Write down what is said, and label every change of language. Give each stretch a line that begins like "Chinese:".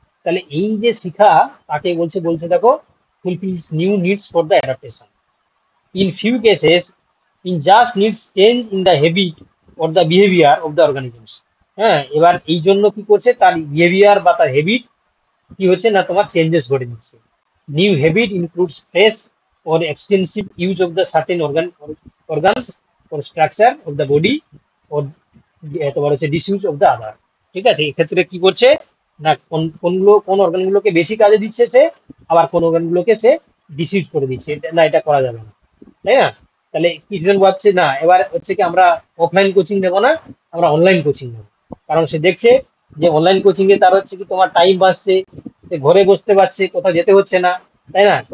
Bangla: তাহলে এই যে শিখা তাকে বলছে, বলছে দেখো
English: Fulfils new needs for the adaptation in few cases in just needs change in the habit or the behaviour of the organisms.
Bangla: হ্যাঁ, এবার এই জন্য কি করছে তার বিহেভিয়ার বা তার হ্যাবিট কি হচ্ছে না তোমার চেঞ্জেস ঘটে দিচ্ছে।
English: new habit includes fresh or extensive use of the certain organs or structure of the body or
Bangla: তোমার হচ্ছে
English: disuse of the other।
Bangla: ঠিক আছে, এক্ষেত্রে কি করছে না কোন অর্গানগুলোকে বেশি কাজে দিচ্ছে সে, আবার কোন অর্গানগুলোকে সে ডিসইউজ করে দিচ্ছে, না এটা করা যাবে না, তাই না? তাহলে কিছুজন ভাবছে না এবার হচ্ছে কি আমরা অফলাইন কোচিং নেবো না, আমরা অনলাইন কোচিং নেবো, কারণ সে দেখছে যে অনলাইন কোচিং এ তার হচ্ছে কি তোমার টাইম বাঁচছে, সে ঘরে বসতে পারছে, কোথাও যেতে হচ্ছে না, তাই না?